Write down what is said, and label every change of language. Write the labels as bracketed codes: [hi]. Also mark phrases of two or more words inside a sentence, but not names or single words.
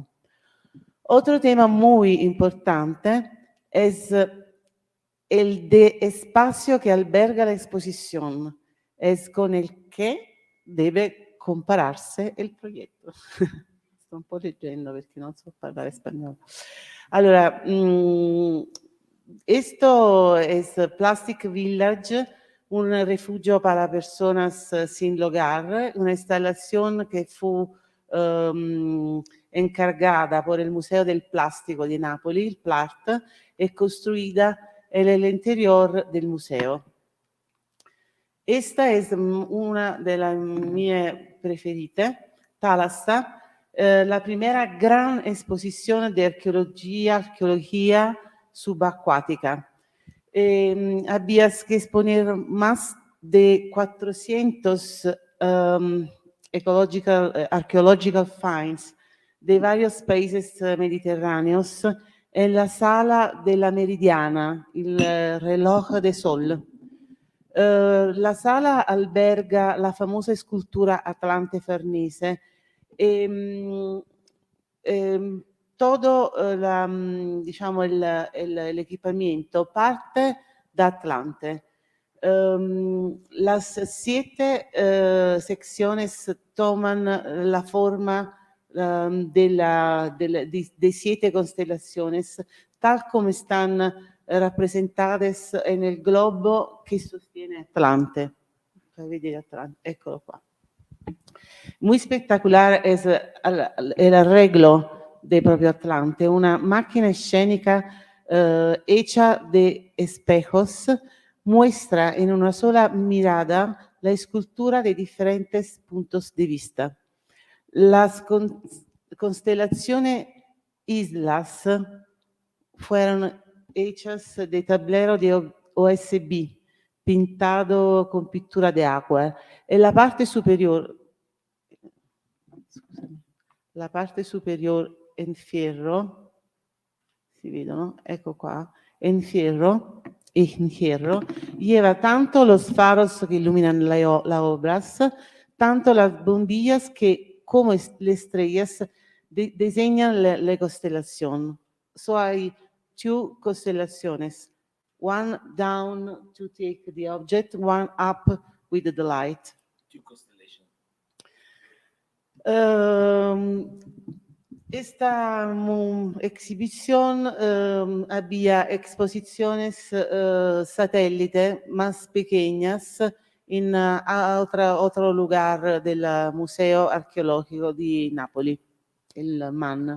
[es] Otro tema muy importante es el de espacio que alberga la exposición, es con el que debe compararse [it] il progetto. Sto un po' leggendo perché non so parlare spagnolo. Allora, [es] Esto es Plastic Village, un refugio para personas sin hogar, una instalación que fu encargada por el Museo del Plástico de Nápoles, [it] il PLART, e costruita [es] en el interior del museo. Esta es una de las mías preferidas, Thalassa, la primera gran exposición de arqueología subacuática. Había que exponer más de 400 [en] archaeological finds [es] de varios países mediterráneos en la sala de la Meridiana, il reloj de sol. La sala alberga la famosa scultura Atlante Farnese. Todo diciamo, l'equipamiento parte da Atlante. Las 7 secciones toman la forma de 7 constelaciones, tal como están rappresentadas en el globo che sostiene Atlante. [it] Vedete Atlante, eccolo qua. [es] Muy espectacular es el arreglo de propio Atlante, una máquina escénica hecha de espejos, muestra en una sola mirada la escultura de diferentes puntos de vista. Las constelaciones islas fueron hechas de tablero de OSB, pintado con pintura de agua. En la parte superior [it] in fierro, si vedono, ecco qua, in fierro, [es] lleva tanto los faros que iluminan las obras, tanto las bombillas que, como las estrellas, diseñan la constelación. [en] So hay 2 constellations, one down to take the object, one up with the light. 2 constellations. [es] Esta exhibición había exposiciones satélite más pequeñas en otro lugar del Museo Arqueológico di Napoli, el MAN.